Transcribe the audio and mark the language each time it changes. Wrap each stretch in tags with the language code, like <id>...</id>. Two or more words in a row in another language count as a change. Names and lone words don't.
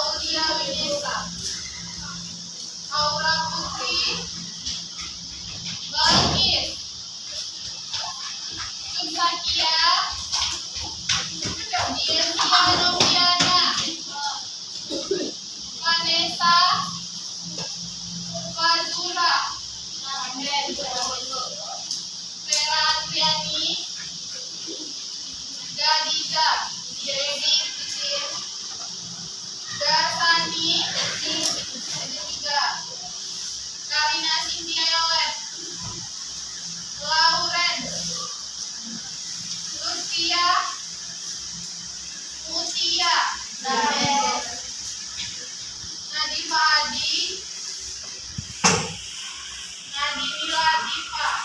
<id>Anastasia Winesa, Aura Putri Balkis, Subsakia Diensia Noviana, Vanessa Fazura, Vera Adriani, Gadiza Dedi Darsani juga, Karina Cynthia Yolet, Lauren, Lucia Mutia, Nadifa Adi, Nadini Latifa,</id>